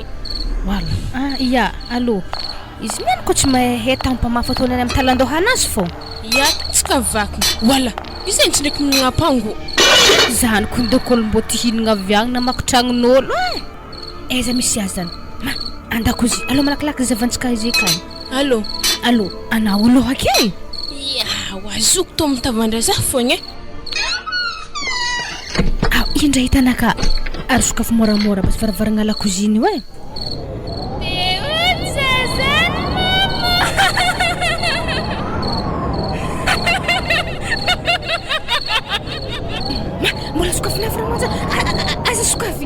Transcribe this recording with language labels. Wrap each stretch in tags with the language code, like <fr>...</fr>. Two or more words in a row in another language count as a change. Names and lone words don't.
<mg>wala ya aloha izy miany ko tsy mahay tampamafy ataony any amin'ny talandohana azy fô ya tsika vakiny wala izy zegny tsy ndraiky minagnapango zany ko ndokolo mbo ty hinagna avy agny na makotragnon'olo eza misy azy zany andako izy aloha malakilaky zavantsika izy kany alo anao aloha ake ya wazoko to mitavandra za fogna indray hitanaka ary sokafy moramora basy varavaragna la koziny hoe mbola sokafy navramonja aza sokafiny</mg>